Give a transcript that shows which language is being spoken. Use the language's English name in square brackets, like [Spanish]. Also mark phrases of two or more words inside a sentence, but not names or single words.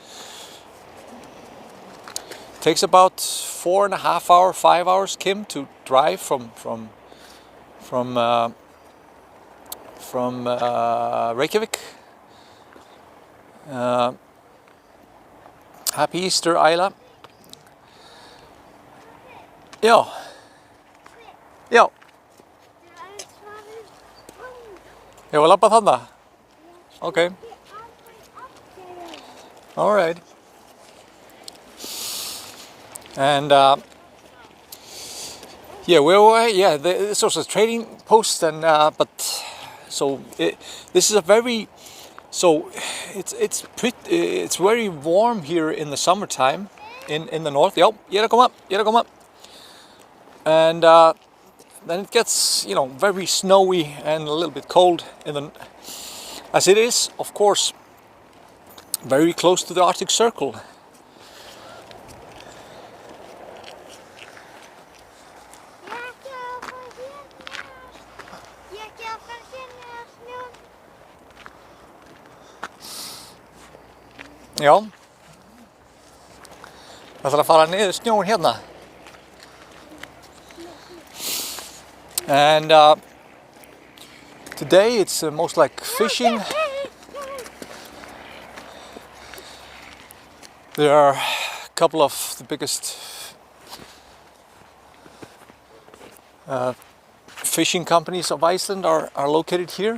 [English] Takes about 4.5 hours, 5 hours, Kim, to drive from Reykjavik. Happy Easter, Ayla. [Icelandic] Já. Já. Ég var að labba þarna. [English] Okay. All right. And yeah, this was a trading post, and but so this is a very it's very warm here in the summertime in the north. [Icelandic] Já, ég er að koma. [English] And then it gets, you know, very snowy and a little bit cold as it is, of course, very close to the Arctic Circle. [Icelandic] Já, það þarf að fara niður snjóin hérna. [English] And today it's most like fishing. There are a couple of the biggest fishing companies of Iceland are located here.